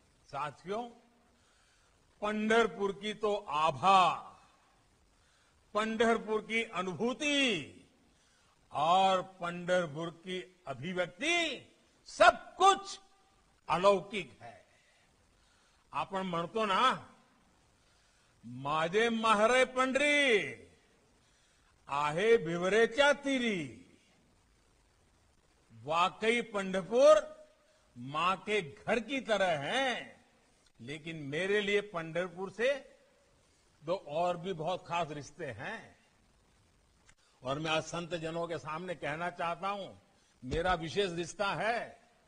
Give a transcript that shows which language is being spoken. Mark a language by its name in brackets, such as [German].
[Hindi] साथियों, पंढरपुर की तो आभा, पंढरपुर की अनुभूति और पंढरपुर की अभिव्यक्ति सब कुछ अलौकिक है। [Marathi] आपण म्हणतो ना, माझे माहेर पंढरी आहे भिवरेच्या तीरी। [Hindi] वाकई पंढरपुर मां के घर की तरह है, लेकिन मेरे लिए पंढरपुर से दो और भी बहुत खास रिश्ते हैं और मैं आज संत जनों के सामने कहना चाहता हूं, मेरा विशेष रिश्ता है।